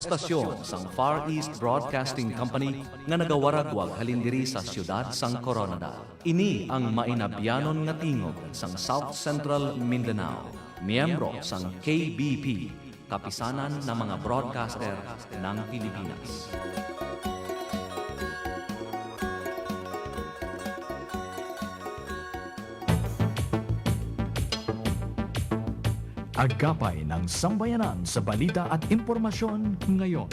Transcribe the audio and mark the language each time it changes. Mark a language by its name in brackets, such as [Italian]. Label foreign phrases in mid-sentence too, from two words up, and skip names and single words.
[Hiligaynon] estasyon sang Far East Broadcasting Company nga nagawaragwag halindiri sa siyudad sang Coronada. Ini ang mainabyanon nga tingog sang South Central Mindanao, miyembro sang KBP, [Filipino] kapisanan ng mga broadcaster ng Pilipinas. Agapay ng sambayanan sa balita at impormasyon ngayon.